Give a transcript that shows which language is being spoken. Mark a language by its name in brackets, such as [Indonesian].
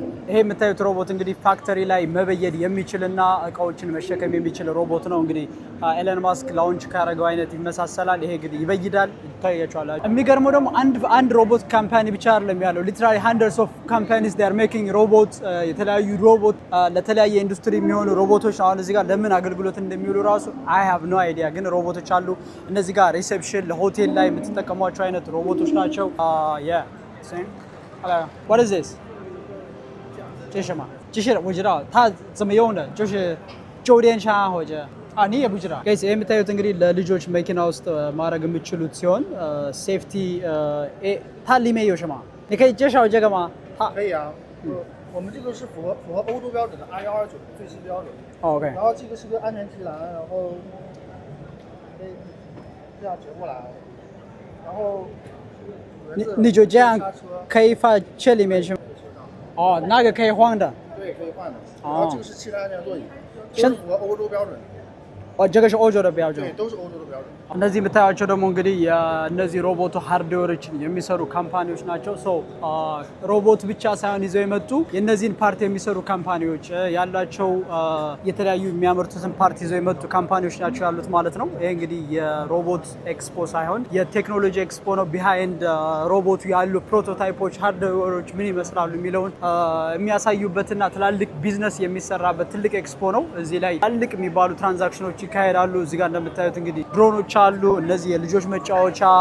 [Amharic] ይሄ የምታዩት ሮቦት እንግዲህ ፋክተሪ ላይ መበየድ የሚችልና እቃዎችን መሸከም የሚችል ሮቦት ነው። እንግዲህ ኤለን ማስክ ላውንች ካረገው አይነት ይመሳሰላል። ይሄ እንግዲህ ይበይዳል፣ ይታያችኋል። የሚገርመው ደግሞ አንድ ሮቦት ካምፓኒ ብቻ አይደለም ያለው። ሊትራሊ [English] hundreds of companies they are making robots። [Amharic] የተለያዩ ሮቦት ለተለያየ ኢንዱስትሪ የሚሆኑ ሮቦቶች አሁን እዚህ ጋር ለምን አገልግሎት እንደሚውሉ ራሱ [English] I have no idea፣ [Amharic] ግን ሮቦቶች አሉ። እነዚህ ጋር ሪሴፕሽን ለሆቴል ላይ የምትጠቀሟቸው አይነት ሮቦቶች ናቸው። [English] yeah same hello what is this？ [Chinese] 这是什么？机器人我知道，它怎么用的？就是酒店上或者 [Amharic] አኒ የቡጅራ ጋይስ የምታዩት እንግዲህ ለልጆች መኪና ውስጥ ማድረግ የምትችሉት ሲሆን ሴፍቲ ታሊሜ yoshima [Chinese] 你可以介绍这个吗可以啊我们这个是符合欧洲标准的 IR9最新标准 OK 然后这个是个安全提篮然后可以这样折过来然后你就这样可以放这里面去哦那个可以换的对可以换的然后这个是汽车安全座椅都是符合欧洲标准的这个是欧洲的标准对都是欧洲的标准 [Amharic] እነዚህ የምታያቸው ደግሞ እንግዲህ እነዚህ ሮቦት ሃርድዌሮችን የሚሰሩ ካምፓኒዎች ናቸው ሶ ሮቦት ብቻ ሳይሆን ይዘው የመጡ የነዚህን ፓርት የሚሰሩ ካምፓኒዎች ያላቸው የተለያዩ የሚያመርቱትን ፓርት ይዘው የመጡ ካምፓኒዎች ናቸው ያሉት ማለት ነው ይሄ እንግዲህ የሮቦት ኤክስፖ ሳይሆን የቴክኖሎጂ ኤክስፖ ነው ቢሃይንድ ሮቦቱ ያሉ ፕሮቶታይፖች ሃርድዌሮች ምን ይመስላሉ የሚለውን የሚያሳዩበትና ትላልቅ ቢዝነስ የሚሰራበት ትልቅ ኤክስፖ ነው እዚህ ላይ ትላልቅ የሚባሉ ትራንዛክሽኖች ይካሄዳሉ እዚህ ጋር እንደምታዩት እንግዲህ ድሮኖች አሉ እነዚህ የልጆች መጫወቻ